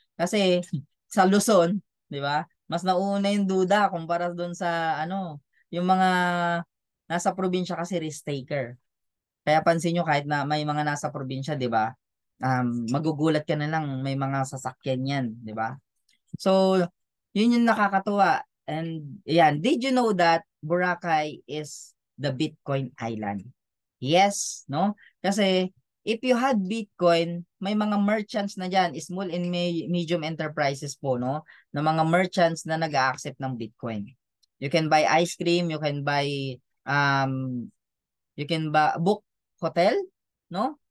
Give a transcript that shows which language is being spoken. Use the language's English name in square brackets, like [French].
[Filipino] Kasi sa Luzon, 'di ba? Mas nauna yung duda kumpara doon sa ano, yung mga nasa probinsya kasi risk taker. Kaya pansin nyo kahit na may mga nasa probinsya, 'di ba? Magugulat ka na lang may mga sasakyan 'yan, 'di ba? So, yun yung nakakatuwa. [English] And yan, did you know that Boracay is the Bitcoin island? Yes, no? Kasi if you had Bitcoin, [Filipino] may mga [English] merchants [Filipino] na diyan, [English] small and medium enterprises po, no? [Filipino] Na mga merchants na nag-a-accept ng Bitcoin. [English] You can buy ice cream, um you can book hotel, no?